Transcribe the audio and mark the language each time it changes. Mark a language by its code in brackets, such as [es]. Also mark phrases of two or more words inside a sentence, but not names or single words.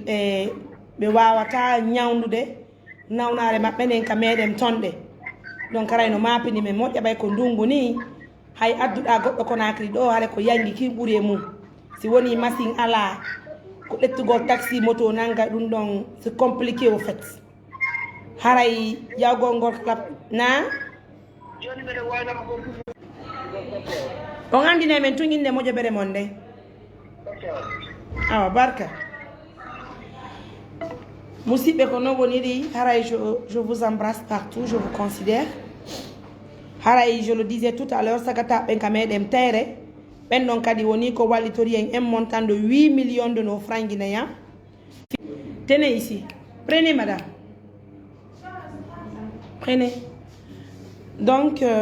[ff] ɓe wawata ñawdude nawnare maɓɓe nden ka meɗen tonɗe donc haray no mapini men moƴƴa ɓay ko ndungu ni hay adduɗa goɗɗo Conakry ɗo haɗa ko yangi ki ɓuuri e mum si woni machine ala ko ɗettugol taxi moto nanga ɗum ɗon [fr] c'est compliqué au fait [ff] haray jawgol ngol kala na on andine men tun inde moƴo ɓere mon nde awa barka musidɓe ko non woniri haray [fr] je vous embrasse partout je vous considère haray je le disais tout à l'heure [ff] sagata ɓen ka meɗen tayre ɓen ɗon kadi woni ko wallitori [fr] en un montant de 8 millions de nos francs guinéens tenez ici prenez madame prenez donc